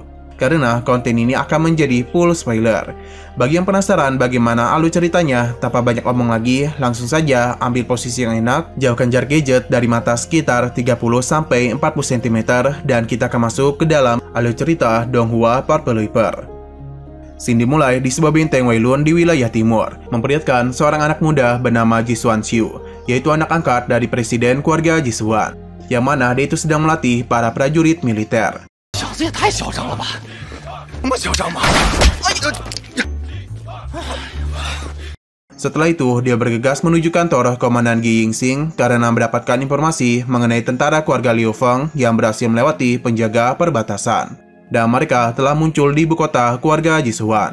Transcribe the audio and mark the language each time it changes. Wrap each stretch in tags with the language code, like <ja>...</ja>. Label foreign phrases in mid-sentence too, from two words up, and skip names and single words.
<id>Karena konten ini akan menjadi</id> <en>full spoiler.</en> <id>Bagi yang penasaran bagaimana alur ceritanya, tanpa banyak omong lagi, langsung saja ambil posisi yang enak, jauhkan jarak gadget dari mata sekitar 30-40 cm, dan kita akan masuk ke dalam alur cerita Donghua Purple Reaper. Scene dimulai di sebuah benteng Weilun di wilayah timur, memperlihatkan seorang anak muda bernama Jisuan Xiu, yaitu anak angkat dari presiden keluarga Jisuan, yang mana dia itu sedang melatih para prajurit militer.</id> <zh>小子也太嚣张了吧！那么嚣张吗？</zh> <id>Setelah itu, dia bergegas menuju kantor Komandan Ge Yingxing karena mendapatkan informasi mengenai tentara keluarga Liu Feng yang berhasil melewati penjaga perbatasan. Dan mereka telah muncul di ibu kota keluarga Jisuan.</id>